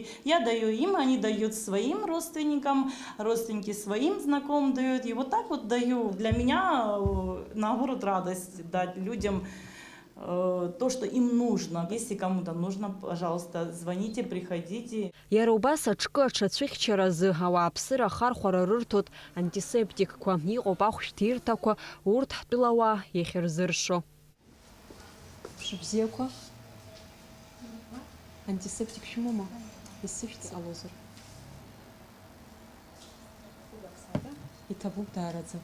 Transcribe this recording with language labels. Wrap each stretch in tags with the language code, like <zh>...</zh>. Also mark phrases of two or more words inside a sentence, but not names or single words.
<ru>Я даю им, они дают своим родственникам, родственники своим знакомым дают. И вот так вот даю. Для меня, наоборот, радость дать людям то, что им нужно. Если кому-то нужно, пожалуйста, звоните, приходите.</ru> <ab>Иара убас аҿкы аҽацәыхьчаразы ауааԥсыра ахархәара рырҭоит антисептикқәа, иҟоуп ахәшәҭирҭақәа, урҭ ҳтәылауаа иахьырзыршо. Шибзеква. Антисептик шумома. Иссыфтс алозер. И табук дарадзе.</ab>